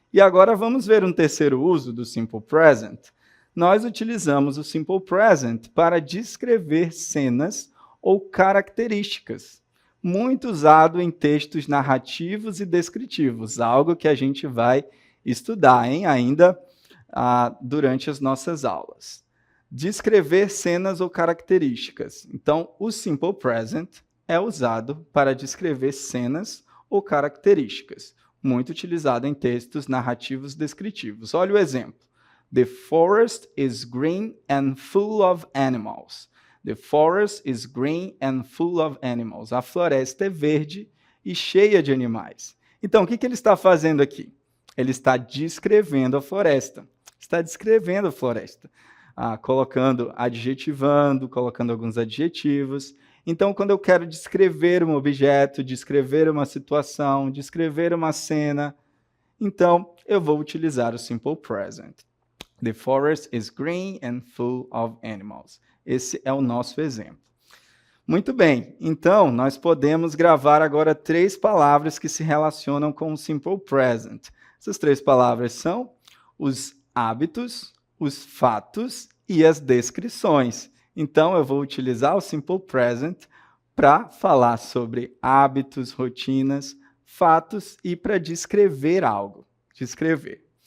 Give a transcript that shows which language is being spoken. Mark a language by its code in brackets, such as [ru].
[pt] E agora vamos ver um terceiro uso do simple present. Nós utilizamos o simple present para descrever cenas ou características, muito usado em textos narrativos e descritivos, algo que a gente vai estudar ainda durante as nossas aulas. Descrever cenas ou características. Então, o simple present é usado para descrever cenas ou características, muito utilizado em textos narrativos descritivos. Olha o exemplo. [en] The forest is green and full of animals. The forest is green and full of animals. [pt] A floresta é verde e cheia de animais. Então, o que ele está fazendo aqui? Ele está descrevendo a floresta. Está descrevendo a floresta. Adjetivando, colocando alguns adjetivos. Então, quando eu quero descrever um objeto, descrever uma situação, descrever uma cena, então eu vou utilizar o simple present. [en] The forest is green and full of animals. [pt] Esse é o nosso exemplo. Muito bem, então nós podemos gravar agora 3 palavras que se relacionam com o simple present. Essas 3 palavras são os hábitos, os fatos e as descrições. Então, eu vou utilizar o simple present para falar sobre hábitos, rotinas, fatos e para descrever algo. Descrever.